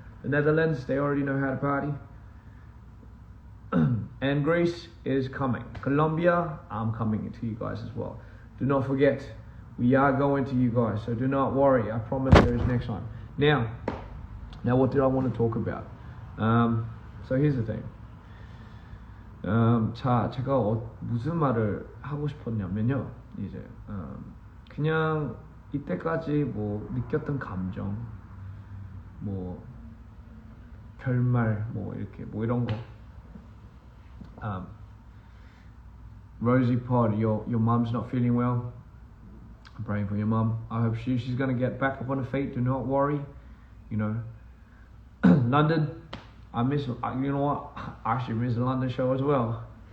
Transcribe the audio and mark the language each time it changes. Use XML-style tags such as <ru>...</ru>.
<en>The Netherlands, they already know how to party. And Greece is coming. Colombia, I'm coming to you guys as well. Do not forget, we are going to you guys, so do not worry. I promise there is next time. Now what did I want to talk about? So here's the thing.</en> <ko>자, 제가 무슨 말을 하고 싶었냐면요. 이제 그냥 이때까지 뭐 느꼈던 감정, 뭐 결말, 뭐 이렇게 뭐 이런 거.</ko> <en>Rosie Pod, your mum's not feeling well. I'm praying for your mum. I hope she's gonna get back up on her feet. Do not worry. You know, London. I miss. You know what? I actually miss the London show as well.</en>